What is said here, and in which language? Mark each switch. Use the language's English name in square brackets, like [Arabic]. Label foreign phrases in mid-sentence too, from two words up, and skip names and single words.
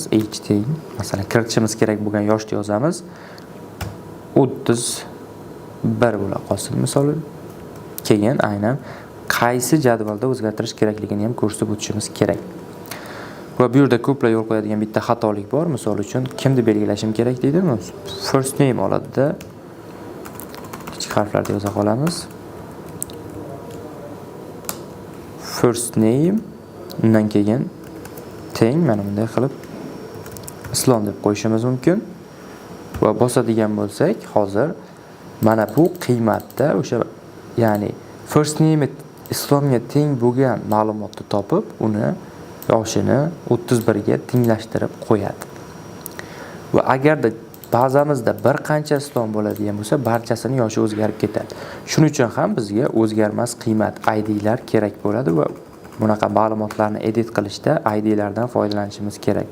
[Uzbek] Age teng, masalan, kiritishimiz kerak bo'lgan yoshni yozamiz. 31 bo'la qolsin misol. Keyin aynan qaysi jadvalda o'zgartirish kerakligini ham ko'rsatib o'tishimiz kerak. Va bu yerda ko'plar yo'l qo'yadigan bitta xatolik bor. Misol uchun kimni belgilashim kerak deydimi? [English] First name [Uzbek] oladida kichik harflarda yoza qolamiz. [English] First name, [Uzbek] undan keyin teng mana bunday qilib Islom deb qo'yishimiz mumkin. Va bosadigan bo'lsak, hozir mana bu qiymatda o'sha, ya'ni [English] first name [Uzbek] Islomga teng bo'lgan ma'lumotni topib, uni yoshini 31 ga tenglashtirib qo'yadi. Va agarda bazamizda bir qancha Islom bo'ladigan bo'lsa, barchasini yoshi o'zgarib ketadi. Shuning uchun ham bizga o'zgarmas qiymat ID'lar kerak bo'ladi va bunaqa ma'lumotlarni edit qilishda ID'lardan foydalanishimiz kerak.